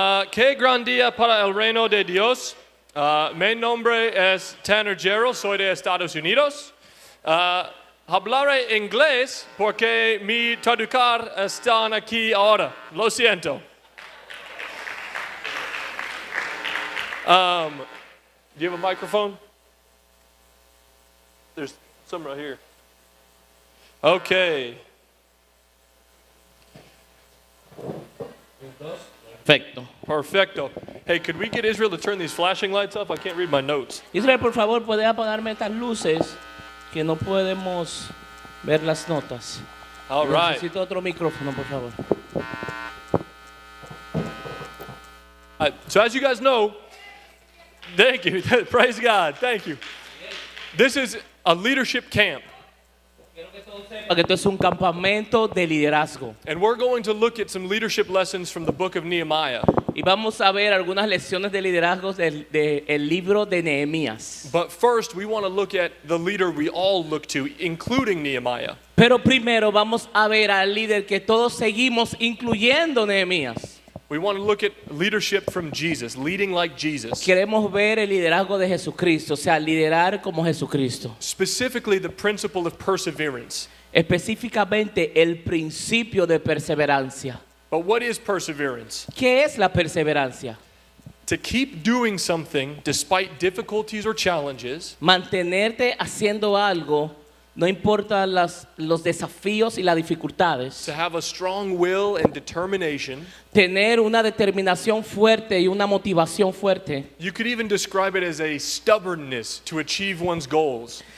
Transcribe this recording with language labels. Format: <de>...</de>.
<es>Qué gran día para el reino de Dios. Mi nombre es Tanner Gerald, soy de Estados Unidos. Hablaré inglés porque mi traductor está aquí ahora. Lo siento.</es> <en>Do you have a microphone? There's some right here. Okay. Perfecto. Hey, could we get Israel to turn these flashing lights up? I can't read my notes.</en> <es>Israel, por favor, ¿puede apagarme estas luces que no podemos ver las notas?</es> <en>All right.</en> <es>Necesito otro micrófono, por favor.</es> <en>So as you guys know, thank you. Praise God. Thank you. This is a leadership camp.</en> <es>Porque esto es un campamento de liderazgo.</es> <en>And we're going to look at some leadership lessons from the book of Nehemiah.</en> <es>Y vamos a ver algunas lecciones de liderazgo del libro de Nehemías.</es> <en>But first, we want to look at the leader we all look to, including Nehemiah.</en> <es>Pero primero vamos a ver al líder que todos seguimos, incluyendo Nehemías.</es> <en>We want to look at leadership from Jesus, leading like Jesus.</en> <es>Queremos ver el liderazgo de Jesucristo, o sea, liderar como Jesucristo.</es> <en>Specifically, the principle of perseverance.</en> <es>Específicamente el principio de perseverancia.</es> <en>But what is perseverance?</en> <es>¿Qué es la perseverancia?</es> <en>To keep doing something despite difficulties or challenges.</en> <es>Mantenerte haciendo algo, no importa los desafíos y las dificultades.</es> <en>To have a strong will and determination.</en> <es>Tener una determinación fuerte y una motivación fuerte.</es> <en>You could even describe it as a stubbornness to achieve one's goals.</en>